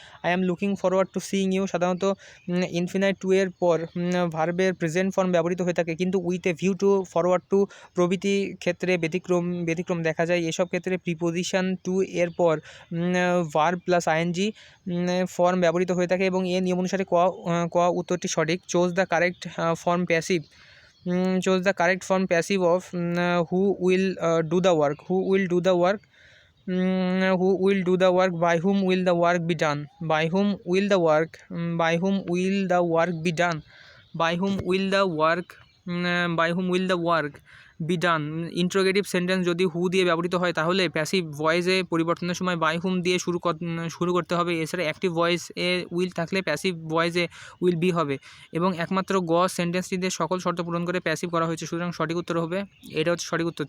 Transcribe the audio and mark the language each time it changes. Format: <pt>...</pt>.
<en>I am looking forward to seeing you</en> <bn>সাধারণত infinite two এর পর ভার্বের প্রেজেন্ট ফর্ম ব্যবহৃত হয়ে থাকে, কিন্তু with a view to, forward to প্রভৃতি ক্ষেত্রে ব্যতিক্রম দেখা যায়। এসব ক্ষেত্রে প্রিপোজিশন টু এর পর ভার্ব প্লাস আইএনজি ফর্ম ব্যবহৃত হয়ে থাকে এবং এর নিয়ম অনুসারে ক উত্তরটি সঠিক।</bn> <en>Chose the correct form passive. Chose the correct form passive of who will do the work. Who will do the work? Who will do the work? By whom will the work be done? By whom will the work? By whom will the work be done? By whom will the work? By whom will the work be done?</en> <bn>Interrogative sentence যদি হু দিয়ে ব্যবহৃত হয় তাহলে passive ভয়েসে পরিবর্তনের সময় by হুম দিয়ে শুরু করতে হবে। এছাড়া অ্যাক্টিভ ভয়েসে উইল থাকলে প্যাসিভ ভয়েসে উইল বি হবে এবং একমাত্র সেন্টেন্সটিতে সকল শর্ত পূরণ করে প্যাসিভ করা হয়েছে, সুতরাং সঠিক উত্তর হবে এটা হচ্ছে সঠিক উত্তর।</bn>